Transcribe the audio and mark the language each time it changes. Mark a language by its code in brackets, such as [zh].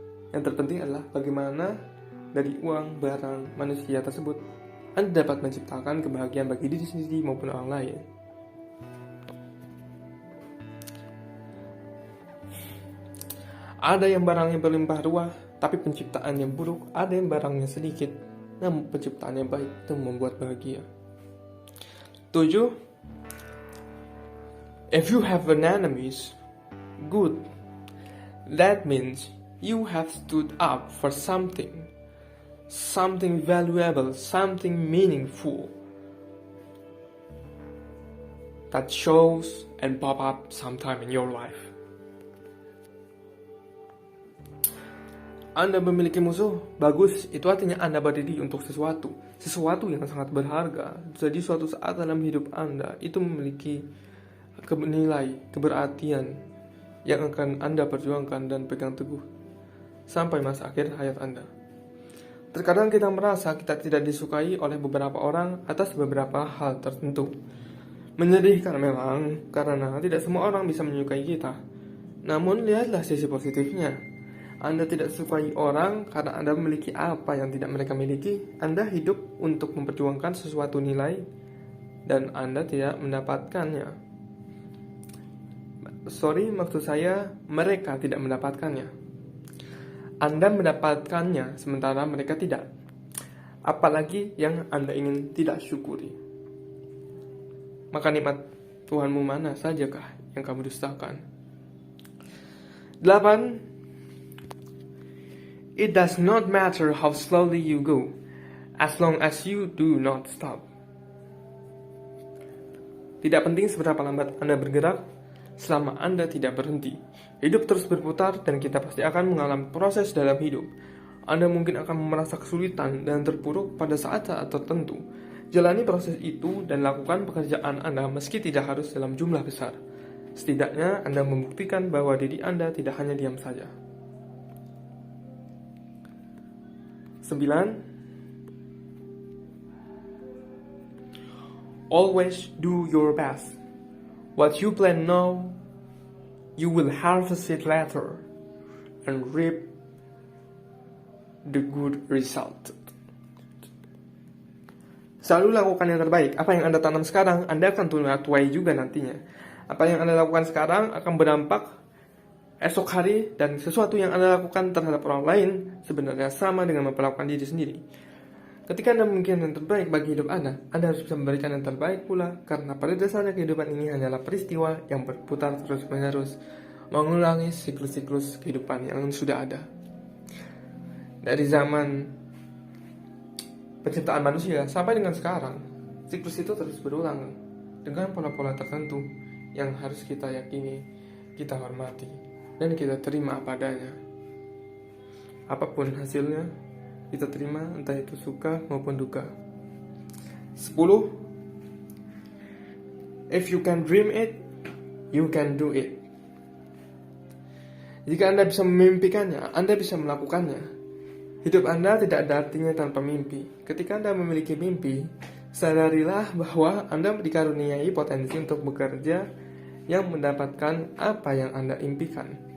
[id] Yang terpenting adalah bagaimana dari uang, barang, manusia tersebut Anda dapat menciptakan kebahagiaan bagi diri sendiri maupun orang lain. Ada yang barangnya berlimpah ruah, tapi penciptaannya buruk. Ada yang barangnya sedikit, namun penciptaannya baik, itu membuat bahagia. 7. [en] If you have an enemies, good. That means you have stood up for something valuable, something meaningful that shows and pop up sometime in your life. [id] Anda memiliki musuh, bagus, itu artinya Anda berdiri untuk sesuatu yang sangat berharga. Jadi suatu saat dalam hidup Anda itu memiliki nilai, keberartian yang akan Anda perjuangkan dan pegang teguh sampai masa akhir hayat Anda. Terkadang kita merasa kita tidak disukai oleh beberapa orang atas beberapa hal tertentu. Menyedihkan memang, karena tidak semua orang bisa menyukai kita. Namun lihatlah sisi positifnya. Anda tidak sukai orang karena Anda memiliki apa yang tidak mereka miliki. Anda hidup untuk memperjuangkan sesuatu nilai dan Anda tidak mendapatkannya. Maksud saya mereka tidak mendapatkannya. Anda mendapatkannya sementara mereka tidak. Apalagi yang Anda ingin tidak syukuri. Maka nikmat Tuhanmu mana sajakah yang kamu dustakan? 8. [en] It does not matter how slowly you go, as long as you do not stop. [id] Tidak penting seberapa lambat Anda bergerak, selama Anda tidak berhenti. Hidup terus berputar dan kita pasti akan mengalami proses dalam hidup. Anda mungkin akan merasa kesulitan dan terpuruk pada saat-saat tertentu. Jalani proses itu dan lakukan pekerjaan Anda meski tidak harus dalam jumlah besar. Setidaknya Anda membuktikan bahwa diri Anda tidak hanya diam saja. 9. [en] Always do your best. What you plant now, you will harvest it later and reap the good result. [id] Selalu lakukan yang terbaik. Apa yang Anda tanam sekarang, Anda akan tuai juga nantinya. Apa yang Anda lakukan sekarang akan berdampak esok hari, dan sesuatu yang Anda lakukan terhadap orang lain sebenarnya sama dengan memperlakukan diri sendiri. Ketika Anda memikirkan yang terbaik bagi hidup Anda harus bisa memberikan yang terbaik pula, karena pada dasarnya kehidupan ini hanyalah peristiwa yang berputar terus-menerus, mengulangi siklus-siklus kehidupan yang sudah ada. Dari zaman penciptaan manusia sampai dengan sekarang, siklus itu terus berulang dengan pola-pola tertentu yang harus kita yakini, kita hormati, dan kita terima apa adanya. Apapun hasilnya, kita terima, entah itu suka maupun duka. 10. [en] If you can dream it, you can do it. [id] Jika Anda bisa memimpikannya, Anda bisa melakukannya. Hidup Anda tidak ada artinya tanpa mimpi. Ketika Anda memiliki mimpi, sadarilah bahwa Anda dikaruniai potensi untuk bekerja yang mendapatkan apa yang Anda impikan.